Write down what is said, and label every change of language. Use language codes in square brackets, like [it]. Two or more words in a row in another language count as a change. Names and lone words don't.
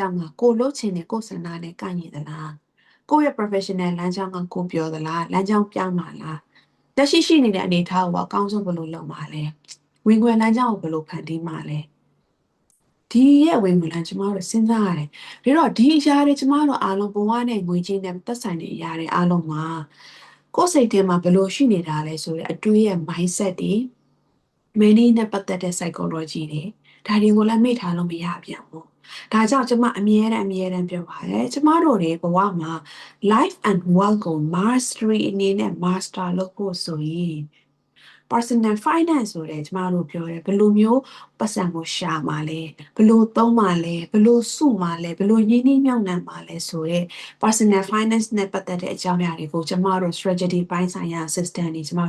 [my] င်းကကိုလှုပ်ချင်တဲ့ကိုစန္ဒာနဲ့ကိုက်ညီသလားကိုယ့်ရဲ့ professional လမ်းကြောင်းကကိုပြောသလားလမ်းကြောင်းပြောင်းမှာလားလက်ရှိနေတဲ့အနေအထားကိုအကောင်းဆုံးဘယ်လိုလုပ်မှာလဲငွေလမ်းကြောင်းကိုဘယ်လိုဖန်တီးမှာလဲဒီရဲ့ဝင်ငွေလမ်းကျမတို့စဉ်းစားရတယ်။ဒါတော့ဒီအရာတွေကျမတို့အားလုံးဘဝနဲ့ငွေချင်းနဲ့သက်ဆိုင်တဲ့အရာတွေအားလုံးမှာကိုယ်စိတ်ထဲမှာဘယ်လိုရှိနေတာလဲဆိုတဲ့အတွေးရဲ့ mindset တွေ many နဲ့ပတ်သက်တဲ့ psychology တွေဒါတွေကိုလည်းမေ့ထားလို့မရပြန်ဘူး။ဒါကြောင့်ကျမအမြဲတမ်းပြောပါတယ်။ကျမတို့တွေဘဝမှာ [en] life and wealth [my] ကို mastery အနေနဲ့ master လုပ်ဖို့ဆိုရင် [en] personal finance [my] ဆိုတဲ့ကျမတို့ပြောတယ်ဘယ်လိုမျိုးပတ်စံ ကိုရှာမှာလဲဘယ်လိုသုံးမှာလဲဘယ်လိုစုမှာလဲဘယ်လိုရင်းနှီးမြှုပ်နှံမှာလဲဆိုတဲ့ [en] personal finance [my] နဲ့ပတ်သက်တဲ့အကြောင်းအရာတွေကိုကျမတို့ strategy ပိုင်းဆိုင်ရာ system တွေကျမ